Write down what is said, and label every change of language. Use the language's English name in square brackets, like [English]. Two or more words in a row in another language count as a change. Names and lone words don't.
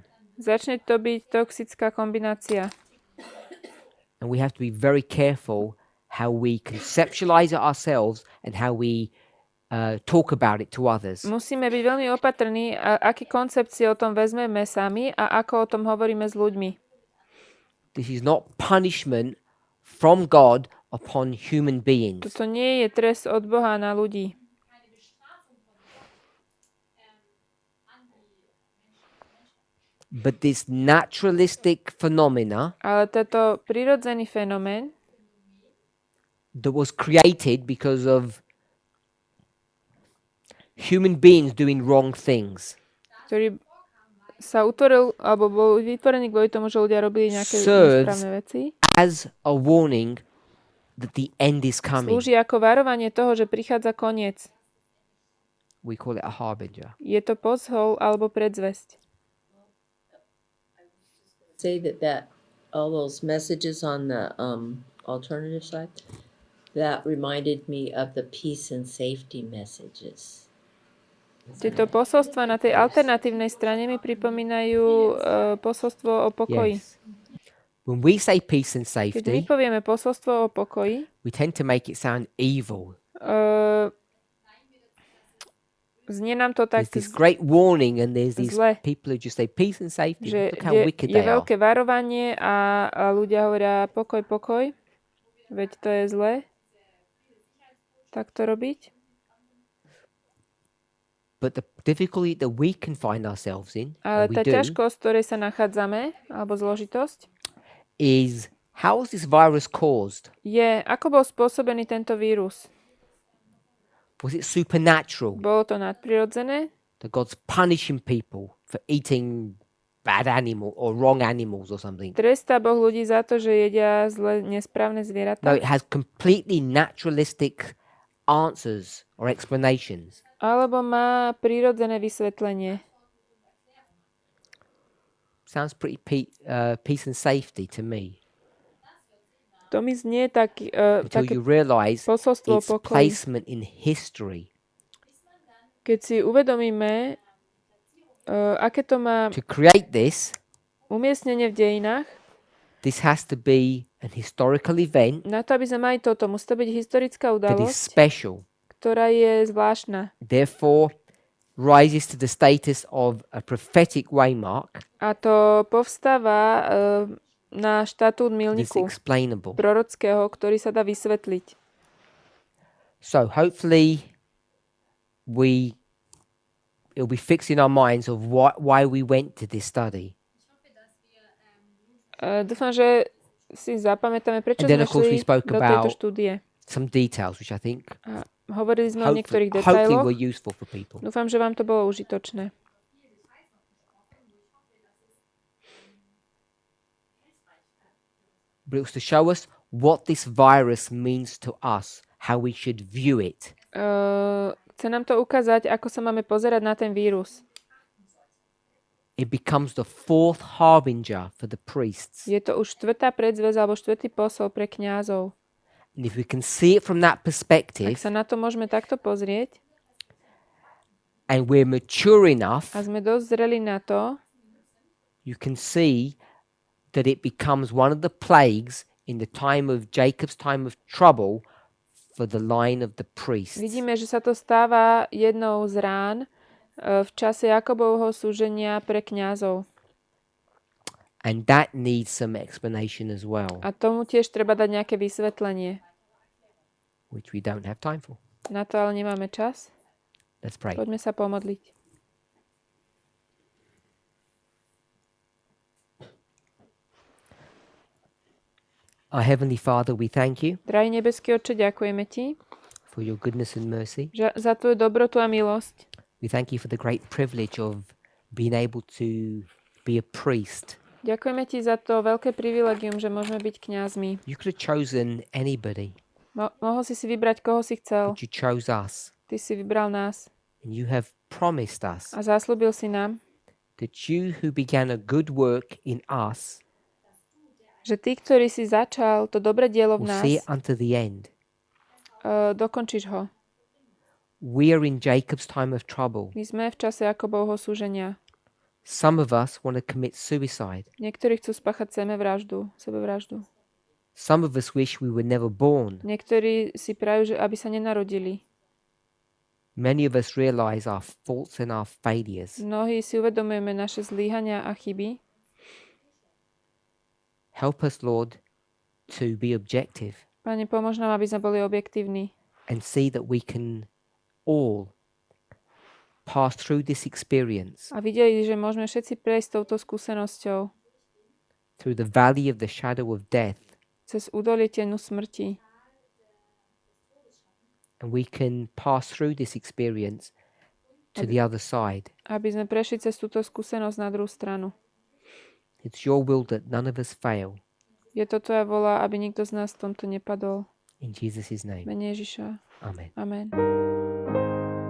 [Slovak] Začne to byť toxická kombinácia. [English] And we have to be very careful how we conceptualize it ourselves and how we talk about it to others. [Slovak] Musíme byť veľmi opatrní, aké koncepcie o tom vezmeme sami a ako o tom hovoríme s ľuďmi. [English] This is not punishment from God upon human beings. [Slovak] Toto nie je trest od Boha na ľudí. [English] But this naturalistic phenomena [Slovak] Ale tento prirodzený fenomén, [English] that was created because of human beings doing wrong things, [Slovak] ktorý sa utvoril, alebo bol vytvorený kvôli tomu, že ľudia robili nejaké nesprávne veci, [English] as a warning that the end is coming. [Slovak] slúži ako varovanie toho, že prichádza koniec. [English] We call it a harbinger. [Slovak] Je to poshol alebo predzvesť. [English] Say that all those messages on the alternative side, that reminded me of the peace and safety messages. [Slovak] Tieto posolstva na tej alternatívnej strane mi pripomínajú posolstvo o pokoji. [English] Yes. When we say peace and [Slovak] Keď my [English] safety, [Slovak] povieme posolstvo o pokoji, [English] we tend to make it sound evil. [Slovak] znie nám to tak, [English] There's this great warning and there's these [Slovak] zle. [English] people who just say peace and safety. [Slovak] že [English] Look how wicked [Slovak] je [English] they are. [Slovak] veľké varovanie a ľudia hovoria pokoj, pokoj, veď to je zlé tak to robiť. [English] But the difficulty that we can find ourselves in, [Slovak] Ale [English] and we [Slovak] tá [English] do, [Slovak] ťažkosť, v ktorej sa nachádzame, alebo zložitosť, [English] is how was this virus caused? [Slovak] je, ako bol spôsobený tento vírus. [English] Was it supernatural? [Slovak] Bolo to nadprirodzené? [English] That God's punishing people for eating bad animal or wrong animals or something? [Slovak] Trestá Boh ľudí za to, že jedia zle, nesprávne [English] No, [Slovak] zvieratá? [English] it has completely naturalistic answers or explanations. [Slovak] Alebo má prírodzené vysvetlenie? [English] Sounds pretty peace and safety to me. [Slovak] To mi znie [English] Until [Slovak] také [English] you realize [Slovak] posolstvo o [English] its [Slovak] pokoji. [English] placement in history. [Slovak] Keď si uvedomíme, aké to má [English] To create this, [Slovak] umiestnenie v dejinách, [English] this has to be an historical event [Slovak] na to, aby sme mali toto, musí to byť historická [English] that is [Slovak] udalosť, [English] special. [Slovak] ktorá je zvláštna. [English] Therefore, rises to the status of a prophetic waymark [Slovak] A to povstáva na štatút [English] that's [Slovak] milníku [English] explainable. [Slovak] prorockého, ktorý sa dá vysvetliť. [English] So hopefully we it'll be fixed in our minds of why we went to this study. [Slovak] Dúfam, že si zapamätáme, prečo [English] And then, [Slovak] sme [English] of course, we [Slovak] šli [English] spoke [Slovak] do tejto [English] about [Slovak] štúdie. [English] some details, which I think [Slovak] A hovorili sme o niektorých [English] hopefully [Slovak] detailoch. [English] were useful for people. [Slovak] Dúfam, že vám to bolo užitočné. [English] But it was to show us what this virus means to us, how we should view it. [Slovak] Chce nám to ukázať, ako sa máme pozerať na ten vírus. [English] It becomes the fourth harbinger for the priests. [Slovak] Je to už štvrtá predzväz alebo štvrtý posol pre kňazov. [English] And if we can see it from that [Slovak] Ak [English] perspective, [Slovak] sa na to môžeme takto pozrieť [English] and we're mature enough, [Slovak] a sme dosť zreli na to, [English] you can see that it becomes one of the plagues in the time of Jacob's time of trouble for the line of the priests. [Slovak] vidíme, že sa to stáva jednou z rán v čase Jakobovho súženia pre kňazov. [English] And that needs some explanation as well, [Slovak] A tomu tiež treba dať nejaké vysvetlenie. [English] which we don't have time for. [Slovak] Na to ale nemáme čas. [English] Let's pray. [Slovak] Poďme sa pomodliť. [English] Our Heavenly Father, we thank you [Slovak] Drahý nebeský Otče, ďakujeme Ti [English] for your goodness and mercy. [Slovak] za Tvoju dobrotu a milosť. [English] We thank you for the great privilege of being able to be a priest. [Slovak] Ďakujeme Ti za to veľké privilegium, že môžeme byť kňazmi. [English] You could have chosen anybody, [Slovak] Mohol si vybrať, koho si chcel. [English] but you chose us. [Slovak] Ty si vybral nás [English] And you have promised us [Slovak] a zaslúbil si nám, [English] that you who began a good work in us [Slovak] že Ty, ktorý si začal to dobré dielo v [English] will [Slovak] nás, [English] see it unto the end. [Slovak] dokončíš ho. [English] We are in Jacob's time of trouble. [Slovak] My sme v čase Jakobovho súženia. [English] Some of us want to commit suicide. [Slovak] Niektorí chcú spáchať sebevraždu. [English] Some of us wish we were never born. [Slovak] Niektorí si prajú, že aby sa nenarodili. [English] Many of us realize our faults and our failures. [Slovak] Mnohí si uvedomujeme naše zlyhania a chyby. [English] Help us, Lord, to be objective [Slovak] Pane, pomôž nám, aby sme boli objektívni [English] and see that we can all pass through this experience, [Slovak] a videli, že môžeme všetci prejsť touto skúsenosťou [English] through the valley of the shadow of death, [Slovak] cez údolie tenu smrti [English] and we can pass through this experience to the other side. [Slovak] aby sme prešli cez túto skúsenosť na druhú stranu. [English] It's your will that none of us fail. [Slovak] Je to Tvoja voľa, aby nikto z nás v tomto nepadol. [English] In Jesus' name, [Slovak] Mene Ježiša. [English] amen. [Slovak] Amen.